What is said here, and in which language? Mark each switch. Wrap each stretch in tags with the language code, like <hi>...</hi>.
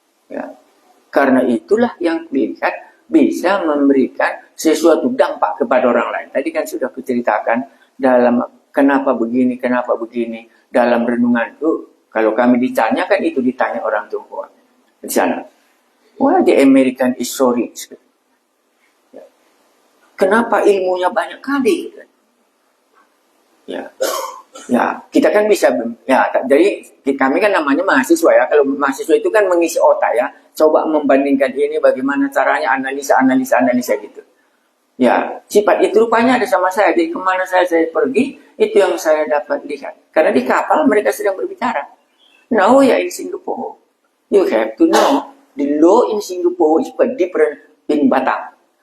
<id>Ya. Karena itulah yang dilihat bisa memberikan sesuatu dampak kepada orang lain. Tadi kan sudah kuceritakan dalam kenapa begini dalam renunganku. Kalau kami ditanya kan itu ditanya orang Tionghoa di sana.</id> <en>Why the American is so rich?</en> <id>Ya. Kenapa ilmunya banyak kali? Ya. Ya, kita kan bisa, ya, jadi kami kan namanya mahasiswa ya. Kalau mahasiswa itu kan mengisi otak ya. Coba membandingkan ini bagaimana caranya analisa gitu. Ya, sifat itu rupanya ada sama saya. Jadi kemana saya pergi, itu yang saya dapat lihat. Karena di kapal mereka sedang berbicara.</id> <en>Now ya in Singapore, you have to know the law in Singapore is different in Batam.</en>